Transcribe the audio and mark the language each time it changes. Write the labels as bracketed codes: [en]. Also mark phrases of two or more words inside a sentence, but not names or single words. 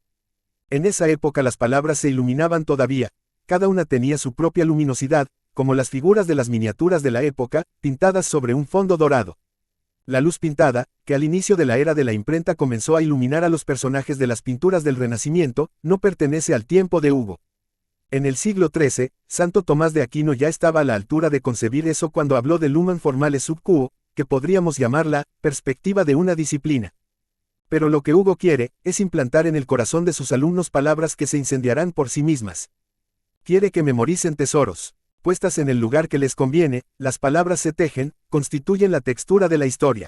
[es] En esa época las palabras se iluminaban todavía, cada una tenía su propia luminosidad, como las figuras de las miniaturas de la época, pintadas sobre un fondo dorado. La luz pintada, que al inicio de la era de la imprenta comenzó a iluminar a los personajes de las pinturas del Renacimiento, no pertenece al tiempo de Hugo. En el siglo XIII, Santo Tomás de Aquino ya estaba a la altura de concebir eso cuando habló de [la] lumen formale sub quo, [es] que podríamos llamar la perspectiva de una disciplina. Pero lo que Hugo quiere, es implantar en el corazón de sus alumnos palabras que se incendiarán por sí mismas. Quiere que memoricen tesoros. Puestas en el lugar que les conviene, las palabras se tejen, constituyen la textura de la historia.